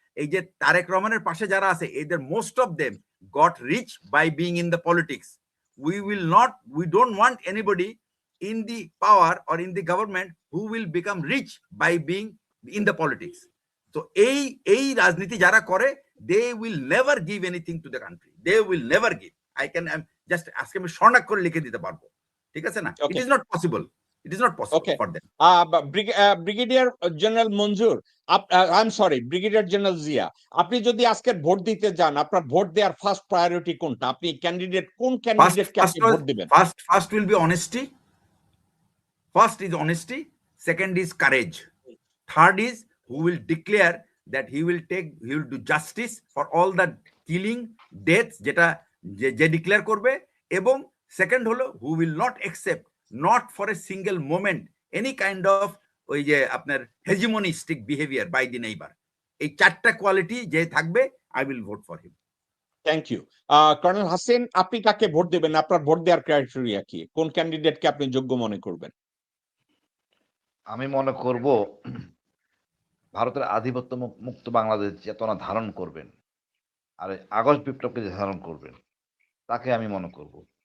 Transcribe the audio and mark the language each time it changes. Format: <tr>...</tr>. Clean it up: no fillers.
<bn>এই যে তারেক রহমানের পাশে যারা আছে, এদের</bn> <en>Most of them got rich by being in the politics. we don't want anybody in the power or in the government who will become rich by being in the politics. So</en> <bn>এই রাজনীতি যারা করে,</bn> <en>they will never give anything to the country. They will never give. I can just</en> <bn>আজকে আমি স্বর্ণাক্ষর করে লিখে দিতে পারবো, ঠিক আছে না?</bn> <en>It is not possible. It is not possible for them.</en> <bn>Brigadier general Manjur, I am sorry, brigadier general Zia, আপনি যদি আজকে ভোট দিতে যান, আপনার ভোট দেওয়ার ফার্স্ট প্রায়োরিটি কোনটা? আপনি কোন ক্যান্ডিডেটকে আপনি ভোট দিবেন?</bn> <en>First will be honesty. First is honesty. Second is courage. Third is who will declare that he will do justice for all the killing, deaths</en> <bn>যেটা যে ডিক্লেয়ার করবে। এবং সেকেন্ড হলো</bn> <en>who will not accept, not for a single moment, any kind of</en> <bn>ওই যে আপনার</bn> <en>hegemonistic behavior by the neighbor.</en> <bn>এই চারটা কোয়ালিটি যে থাকবে,</bn> <en>I will vote for him.</en> <bn>Thank you. Colonel Hasin, আপনি কাকে ভোট দিবেন? আপনার ভোট দেওয়ার ক্রাইটেরিয়া কি? কোন ক্যান্ডিডেটকে আপনি যোগ্য মনে করবেন? আমি মনে করব ভারতের আধিপত্য মুক্ত বাংলাদেশ চেতনা ধারণ করবেন, আর আগস্ট বিপ্লবকে যে ধারণ করবেন, তাকে আমি মনে করব।</bn>